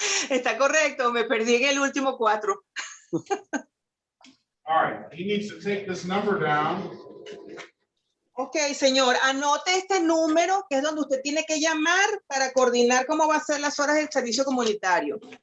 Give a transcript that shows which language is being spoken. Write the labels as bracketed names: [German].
[Spanish] Está correcto, me perdí en el último 4. [English] All right, he needs to take this number down. [Spanish] Ok, señor, anote este número que es donde usted tiene que llamar para coordinar cómo va a ser las horas del servicio comunitario.